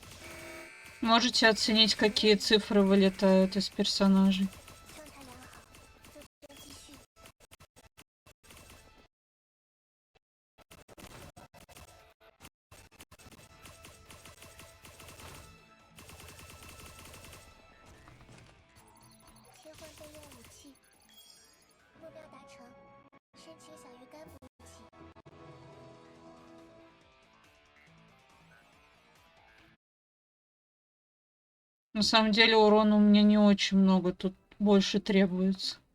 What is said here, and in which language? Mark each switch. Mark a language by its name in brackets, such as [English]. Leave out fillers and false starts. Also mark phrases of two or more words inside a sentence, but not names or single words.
[Russian] Можете оценить, какие цифры вылетают из персонажей? [Chinese] 状态良好，作战继续。切换备用武器，目标达成，申请小鱼干补给。 [Russian] На самом деле урона у меня не очень много, тут больше требуется.